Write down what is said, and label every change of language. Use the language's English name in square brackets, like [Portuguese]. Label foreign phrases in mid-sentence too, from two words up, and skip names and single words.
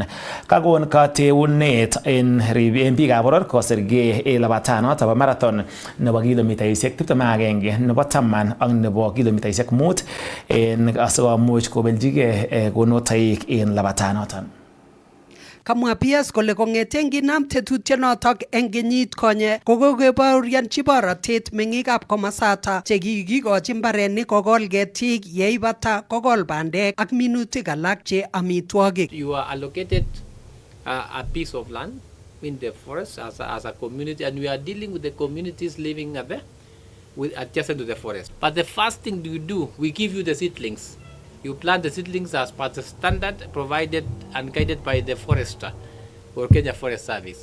[Kalenjin] Kakon kateunet en biikab boror kosirgei en labatanoto bo marathon nebo kilomitaisiek 21 nebo 10 ak nebo kilomitaisiek 5 en asikomuch kobeljigei konunotoik en labatanoton. Kamwa PS kole kong'eten kinam tetutienotok eng kenyit konye kokokebaorionji borotet meng'ikab komosata chekikikochi mbarenik kokol ketik yeibata kokol bandek ak minutik alak che amitwogik. [English] You are allocated a piece of land in the forest as a community, and we are dealing with the communities living there adjacent to the forest. But the first thing you do, we give you the seedlings. You plant the seedlings as per the standard provided and guided by the forester or Kenya Forest Service.